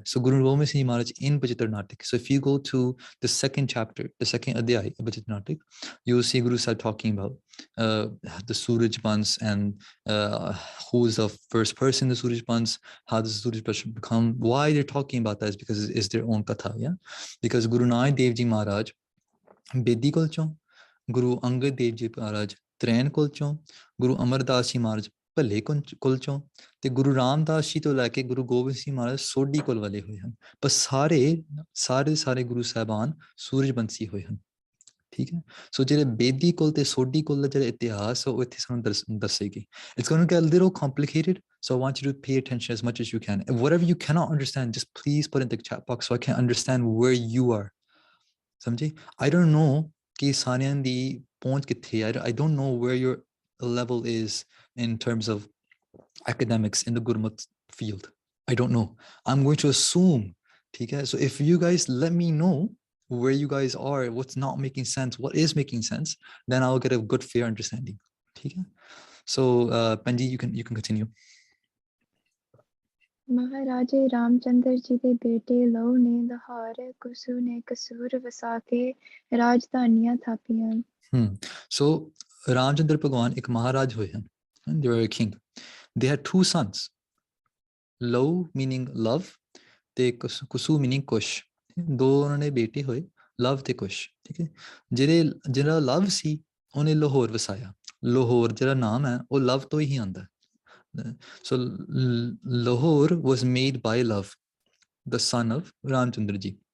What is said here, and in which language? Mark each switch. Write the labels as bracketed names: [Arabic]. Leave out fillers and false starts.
[English] So Guru Gobind Singh Ji Maharaj in Bachitra Natak. So if you go to the second chapter, the second adhyay of Bachitra Natak, you will see Guru Sahib talking about the Suraj Vans and who is the first person in the Suraj Vans, how does the Suraj Vans become, why they're talking about that is because it's their own katha, yeah? [Punjabi] Because Guru Nanak Dev Ji Maharaj Bedi ਕੋਲ ਚੋਂ, ਗੁਰੂ ਅੰਗਦ ਦੇਵ ਜੀ ਮਹਾਰਾਜ ਤਰੈਣ ਕੋਲ ਚੋਂ, ਗੁਰੂ ਅਮਰਦਾਸ ਜੀ ਮਹਾਰਾਜ ਭੱਲੇ ਕੋਲ ਚੋਂ, ਤੇ ਗੁਰੂ ਰਾਮਦਾਸ ਜੀ ਤੋਂ ਲੈ ਕੇ ਗੁਰੂ ਗੋਬਿੰਦ ਸਿੰਘ ਮਹਾਰਾਜ ਸੋਢੀ ਕੋਲ ਵਾਲੇ ਹੋਏ ਹਨ। ਪਰ ਸਾਰੇ ਗੁਰੂ ਸਾਹਿਬਾਨ ਸੂਰਜਵੰਸ਼ੀ ਹੋਏ ਹਨ। ਠੀਕ ਹੈ। ਸੋ ਜਿਹੜੇ ਬੇਦੀ ਕੋਲ ਤੇ ਸੋਢੀ ਕੋਲ ਦਾ ਜਿਹੜਾ ਇਤਿਹਾਸ ਉਹ ਇੱਥੇ ਸਾਨੂੰ ਦੱਸੇਗੀ। [English] It's going to get a little complicated, so I want you to pay attention as much as you can. And whatever you cannot understand, just please put in the chat box so I can understand where you are. [Punjabi] ਸਮਝੇ? [English] I don't know [Punjabi] ਕਿ ਸਾਰਿਆਂ ਦੀ ਪਹੁੰਚ ਕਿੱਥੇ ਹੈ। [English] I don't know where your level is in terms of academics in the Gurmat field. I don't know. I'm going to assume, [Punjabi] ਠੀਕ ਹੈ? [English] So if you guys let me know where you guys are, what's not making sense, what is making sense, then I'll get a good fair understanding. ਠੀਕ ਹੈ? So Panji, you can continue. [Punjabi] ਮਹਾਰਾਜੇ ਰਾਮਚੰਦਰ ਜੀ ਦੇ ਬੇਟੇ ਲਹੂ ਨੇ ਲਾਹੌਰ, ਕੁਸੂ ਨੇ ਕਸੂਰ ਵਸਾ ਕੇ ਰਾਜਧਾਨੀਆਂ ਥਾਪੀਆਂ। So ਰਾਮਚੰਦਰ ਭਗਵਾਨ ਇੱਕ ਮਹਾਰਾਜ ਹੋਏ ਹਨ। [English] They were a king. They had two sons. Law meaning love [Punjabi] ਤੇ ਕੁਸੂ [English] meaning Kush. [Punjabi] ਦੋ ਉਹਨਾਂ ਦੇ ਬੇਟੇ ਹੋਏ, ਲਵ ਤੇ ਕੁਸ਼। ਠੀਕ ਹੈ। ਜਿਹੜਾ ਲਵ ਸੀ ਉਹਨੇ ਲਾਹੌਰ ਵਸਾਇਆ। ਲਾਹੌਰ ਜਿਹੜਾ ਨਾਮ ਹੈ ਉਹ ਲਵ ਤੋਂ ਹੀ ਆਉਂਦਾ। [English] So Lahore was made by Love, the son of Ramchandra ji.